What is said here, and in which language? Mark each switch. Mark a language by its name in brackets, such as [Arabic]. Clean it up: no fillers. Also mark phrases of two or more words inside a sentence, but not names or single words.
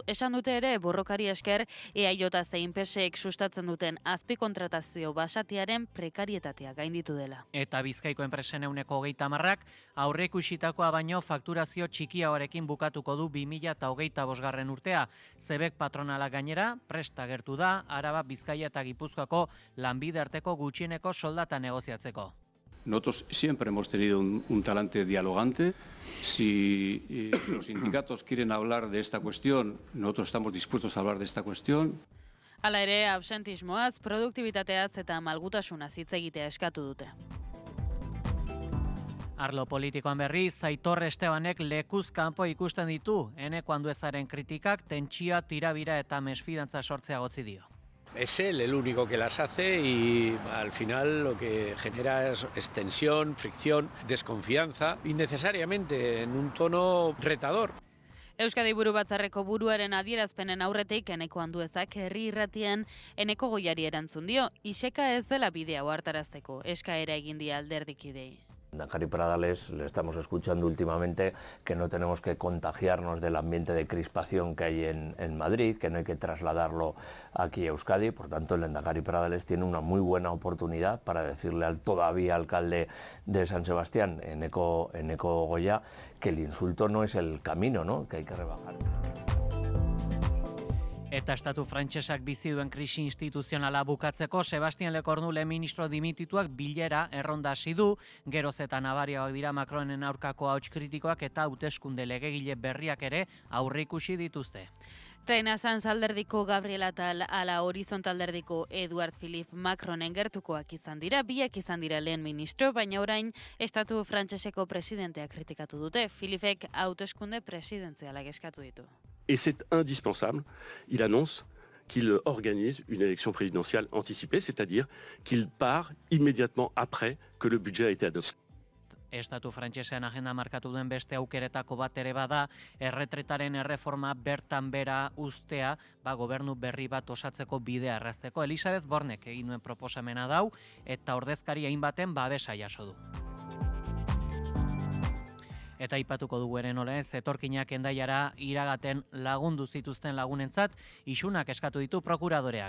[Basque] Esan dute ere borrokari esker EAJ zein PSek sustatzen duten azpikontratazio basatiaren prekarietatea gainditu dela. Eta Bizkaiko enpresen 30%ak aurreikusitakoa baino fakturazio txikiagoarekin bukatuko du 2025 urtea. Zebek patronala gainera presta gertu da Araba, Bizkaia eta Gipuzkoako lanbide arteko gutxieneko soldata negoziatzeko. [Spanish] Nosotros siempre hemos tenido un talante dialogante. Si los sindicatos quieren hablar de esta cuestión, nosotros estamos dispuestos a hablar de esta cuestión. [Basque] Hala ere, absentismoaz, produktibitateaz eta malgutasunaz hitz egitea eskatu dute. Arlo politikoan berriz, Aitor Estebanek lekuz kanpo ikusten ditu, Eneko Anduezaren kritikak tentsioa, tirabira eta mesfidantza sortzea gotzi dio. [Spanish] Es él el único que las hace y al final lo que genera es tensión, fricción, desconfianza, innecesariamente en un tono retador. [Basque] Euskadi Buru Batzarreko buruaren adierazpenen aurretik Eneko Anduezak herri irratian Eneko Goiari erantzun dio, iseka ez dela bidea ohartarazteko, eskaera egin die alderdikidei. [Spanish] Lehendakari Pradales le estamos escuchando últimamente que no tenemos que contagiarnos del ambiente de crispación que hay en Madrid, que no hay que trasladarlo aquí a Euskadi. Por tanto, el Lehendakari Pradales tiene una muy buena oportunidad para decirle al todavía alcalde de San Sebastián, Eneko Goya, que el insulto no es el camino, ¿no? Que hay que rebajar. [Basque] Eta estatu frantsesak bizi duen krisi instituzionala bukatzeko Sebastian Lecornu ministro dimitituak bilera erronda hasi du, geroz eta nabariagoak dira Macronen aurkako ahots kritikoak eta hauteskunde legegile berriak ere aurreikusi dituzte. Reina Sanz alderdiko Gabriel Attal ala Horizontal alderdiko Eduard Philippe Macronen gertukoak izan dira, biak izan dira lehen ministro, baina orain estatu frantseseko presidentea kritikatu dute. Philippek hauteskunde presidentzialak eskatu ditu. [French] Et c'est indispensable, il annonce qu'il organise une élection présidentielle anticipée, c'est-à-dire qu'il part immédiatement après que le budget a été adopté. [Basque] Estatu frantsesean agenda markatu duen beste aukeretako bat ere bada, erretretaren erreforma bertan bera uztea, gobernu berri bat osatzeko bidea errazteko. Elisabeth Bornek egin duen proposamena dau eta ordezkari hainbaten babesa jaso du. Eta aipatuko dugu ere nola ez, etorkinak Hendaiara iragaten lagundu zituzten lagunentzat, isunak eskatu ditu prokuradoreak.